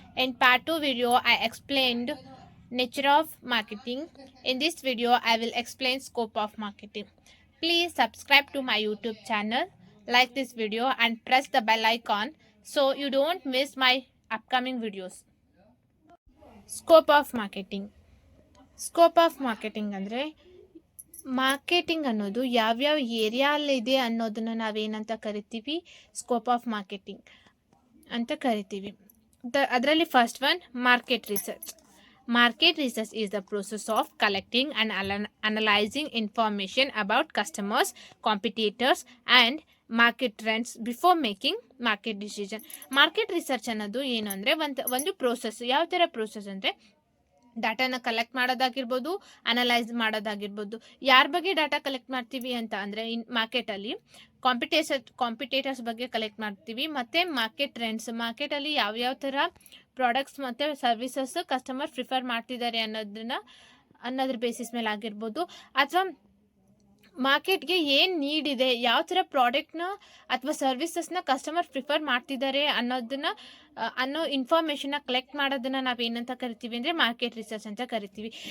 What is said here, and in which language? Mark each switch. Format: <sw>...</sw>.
<en>In part 2 video, I explained nature of marketing. In this video, I will explain scope of marketing. Please subscribe to my YouTube channel, like this video and press the bell icon so you don't miss my upcoming videos. Scope of marketing.</en> <kn>Scope of marketing ಅಂದರೆ marketing ಅನ್ನೋದು ಯಾವ್ಯಾವ ಏರಿಯಾಲಿದೆ ಅನ್ನೋದನ್ನು ನಾವೇನಂತ ಕರಿತೀವಿ, scope of marketing ಅಂತ ಕರಿತೀವಿ. ಅದರಲ್ಲಿ first one market research.</kn> <en>Market research is the process of collecting and analyzing information about customers, competitors, and market trends before making market decision.</en> <kn>Market research ಅನ್ನೋದು ಏನು ಅಂದರೆ ಒಂದು ಪ್ರೋಸೆಸ್. ಯಾವ ಥರ ಪ್ರೋಸೆಸ್ ಅಂದರೆ ಡಾಟಾನ ಕಲೆಕ್ಟ್ ಮಾಡೋದಾಗಿರ್ಬೋದು, ಅನಲೈಸ್ ಮಾಡೋದಾಗಿರ್ಬೋದು. ಯಾರ ಬಗ್ಗೆ ಡಾಟಾ ಕಲೆಕ್ಟ್ ಮಾಡ್ತೀವಿ ಅಂತ ಅಂದರೆ ಮಾರ್ಕೆಟಲ್ಲಿ ಕಾಂಪಿಟೇಟರ್ಸ್ ಬಗ್ಗೆ ಕಲೆಕ್ಟ್ ಮಾಡ್ತೀವಿ, ಮತ್ತು ಮಾರ್ಕೆಟ್ ಟ್ರೆಂಡ್ಸ್, ಮಾರ್ಕೆಟಲ್ಲಿ ಯಾವ್ಯಾವ ಥರ ಪ್ರಾಡಕ್ಟ್ಸ್ ಮತ್ತು ಸರ್ವಿಸಸ್ ಕಸ್ಟಮರ್ ಪ್ರಿಫರ್ ಮಾಡ್ತಿದ್ದಾರೆ ಅನ್ನೋದ್ರ ಬೇಸಿಸ್ ಮೇಲೆ ಆಗಿರ್ಬೋದು, ಅಥವಾ ಮಾರ್ಕೆಟ್ಗೆ ಏನು ನೀಡ್ ಇದೆ, ಯಾವ ಥರ ಪ್ರಾಡಕ್ಟ್ನ ಅಥವಾ ಸರ್ವಿಸಸ್ನ ಕಸ್ಟಮರ್ ಪ್ರಿಫರ್ ಮಾಡ್ತಿದ್ದಾರೆ ಅನ್ನೋ ಇನ್ಫಾರ್ಮೇಷನ್ನ ಕಲೆಕ್ಟ್ ಮಾಡೋದನ್ನು ನಾವು ಏನಂತ ಕರಿತೀವಿ ಅಂದರೆ ಮಾರ್ಕೆಟ್ ರಿಸರ್ಚ್ ಅಂತ ಕರಿತೀವಿ.</kn>